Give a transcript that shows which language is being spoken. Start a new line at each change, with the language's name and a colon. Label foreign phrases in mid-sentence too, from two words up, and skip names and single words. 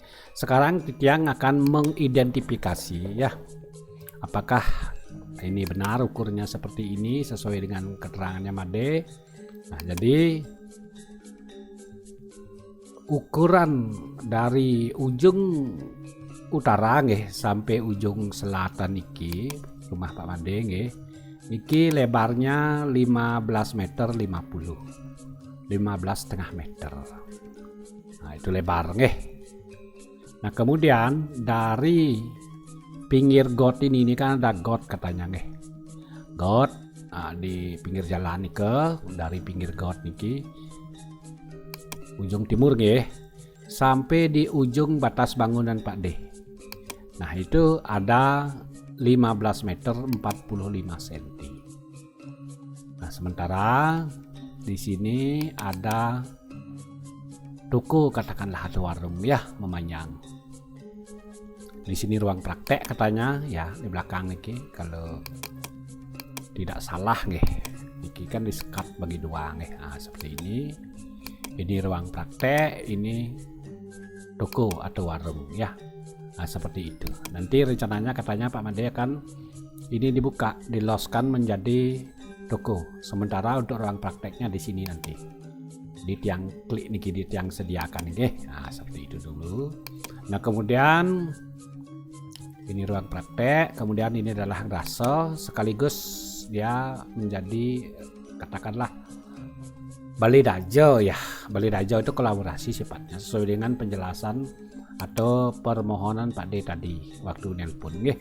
Indonesian: Sekarang Titiang akan mengidentifikasi ya, apakah ini benar ukurnya seperti ini sesuai dengan keterangannya Made. Nah jadi ukuran dari ujung utara nggih sampai ujung selatan niki rumah Pak Made nggih. Niki lebarnya 15 meter 50, 15,5 meter. Nah itu lebar nggih. Nah kemudian dari pinggir got ini kan ada got katanya nggih. Got di pinggir jalan niki, dari pinggir got niki ujung timur nggih sampai di ujung batas bangunan Pak D. Nah itu ada 15 meter 45 cm. Nah sementara di sini ada toko, katakanlah ada warung ya memanjang. Di sini ruang praktek katanya ya di belakang niki kalau tidak salah nggih. Niki kan disekat bagi dua nggih. Nah seperti ini. Ini ruang praktek, ini toko atau warung ya. Nah seperti itu. Nanti rencananya katanya Pak Made akan ini dibuka, diloskan menjadi toko. Sementara untuk ruang prakteknya di sini nanti. Di tiang klik niki di tiang sediakan nggih. Nah seperti itu dulu. Nah kemudian ini ruang praktek, kemudian ini adalah Grasel, sekaligus dia menjadi katakanlah Bali Dajo ya. Bali Dajo itu kolaborasi sifatnya sesuai dengan penjelasan atau permohonan Pak D tadi waktu nelpon nggih.